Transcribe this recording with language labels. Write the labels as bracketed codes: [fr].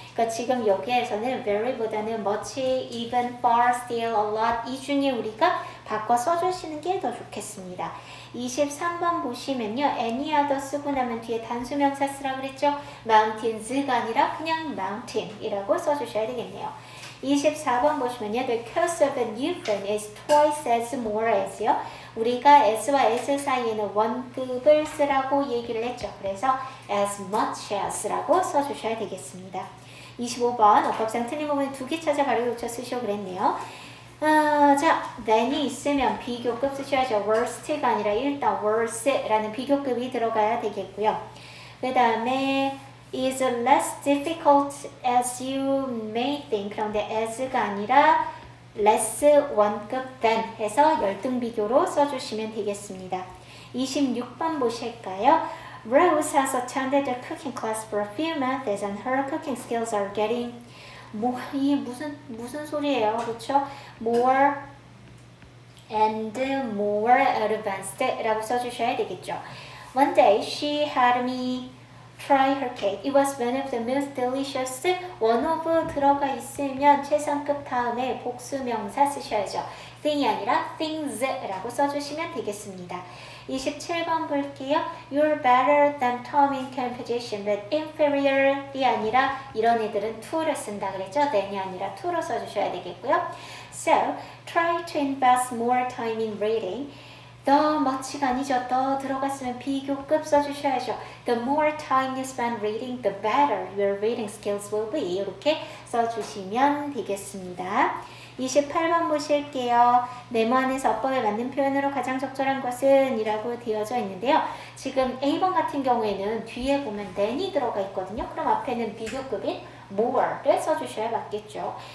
[ko] 그러니까 지금 여기에서는 very보다는 [en] much, even, far, still, a lot [ko] 이 중에 우리가 바꿔 써주시는 게 더 좋겠습니다. 23번 보시면요. any other 쓰고 나면 뒤에 단수명사 쓰라 그랬죠. mountains가 아니라 그냥 mountain이라고 써주셔야 되겠네요. 24번 보시면요. [en] The cost of a new pen is twice as more as요. [ko] 우리가 as와 as 사이에는 원급을 쓰라고 얘기를 했죠. 그래서 [en] as much as [ko] 라고 써주셔야 되겠습니다. 25번 어법상 틀린 부분 2개 찾아 바로 고쳐 쓰시오 그랬네요. 자, then이 있으면 비교급 쓰셔야죠. worst가 아니라 일단 worse라는 비교급이 들어가야 되겠고요. 그 다음에 [en] is less difficult as you may think. [ko] 그런데 as가 아니라 less 원급 than 해서 열등 비교로 써주시면 되겠습니다. 26번 보실까요? [en] Rose has attended the cooking class for a few months and her cooking skills are getting [ko] 이 무슨 소리예요, 그렇죠? [en] More and more advanced라고 [ko] 써주셔야 되겠죠. [en] One day she had me try her cake. It was one of the most delicious. [ko] one of 들어가 있으면 최상급 다음에 복수명사 쓰셔야죠. thing이 아니라 things라고 써주시면 되겠습니다. 27번 볼게요. [en] You're better than Tom in composition, but inferior이 [ko] 아니라 이런 애들은 to를 쓴다 그랬죠? than이 아니라 to로 써주셔야 되겠고요. [en] So, try to invest more time in reading. [ko] The much가 아니죠. The 들어갔으면 비교급 써주셔야죠. [en] The more time you spend reading, the better your reading skills will be. [ko] 이렇게 써주시면 되겠습니다. 28번 보실게요. 네모 안에서 어법에 맞는 표현으로 가장 적절한 것은 이라고 되어져 있는데요. 지금 A번 같은 경우에는 뒤에 보면 than이 들어가 있거든요. 그럼 앞에는 비교급인 more를 써주셔야 맞겠죠.